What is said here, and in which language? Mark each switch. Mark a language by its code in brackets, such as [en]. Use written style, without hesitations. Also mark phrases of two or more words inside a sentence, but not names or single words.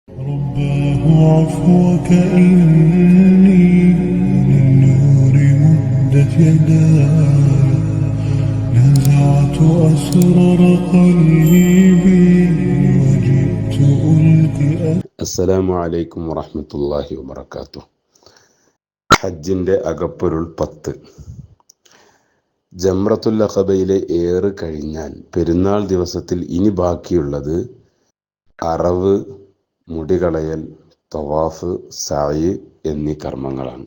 [ar] رباه عفوك إني للنور مدت يداي نزعت أسرار قلبي وجئت ألقي السلام عليكم ورحمة الله وبركاته. [ml] ഹജ്ജിന്റെ അകപ്പൊരുൾ 10. ജംറത്തുൽ അഖബയിലെ ഏറ് കഴിഞ്ഞാൽ പെരുന്നാൾ ദിവസത്തിൽ ഇനി ബാക്കിയുള്ളത് അറവ്, മുടികളയൽ, തവാഫ്, സഅയ് എന്നീ കർമ്മങ്ങളാണ്.